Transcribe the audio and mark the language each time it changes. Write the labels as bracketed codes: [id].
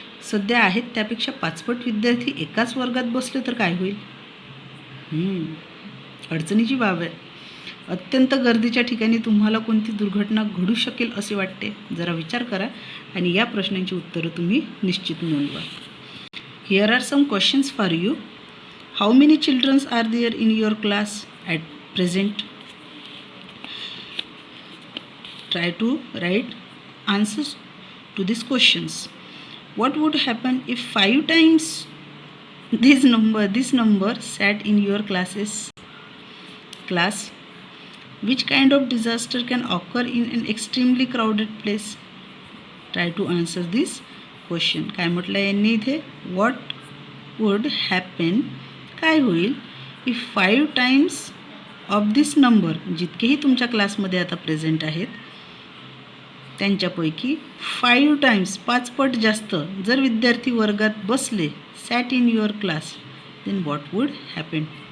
[mr] सध्या आहेत त्यापेक्षा 5 पट विद्यार्थी एकाच वर्गात बसले तर काय होईल? अडचणीची बाब आहे. अत्यंत गर्दीच्या ठिकाणी तुम्हाला कोणती दुर्घटना घडू शकेल असे वाटते? जरा विचार करा आणि या प्रश्नांची उत्तरं तुम्ही निश्चित नोंदवा. [en] Here are some questions for you. How many childrens are there in your class at present? Try to write answers to these questions. What would happen if 5 times this number sat in your class? Which kind of disaster can occur in an extremely crowded place? Try to answer this question. [mr] काय म्हटलं यांनी इथे? [en] What would happen, [mr] काय होईल, [en] if 5 times of this number, [mr] जितकेही तुमच्या क्लासमध्ये आता present आहेत त्यांच्यापैकी 5 टाइम्स, 5 पट जास्त जर विद्यार्थी वर्गात बसले, [en] Sat in your class, then what would happen?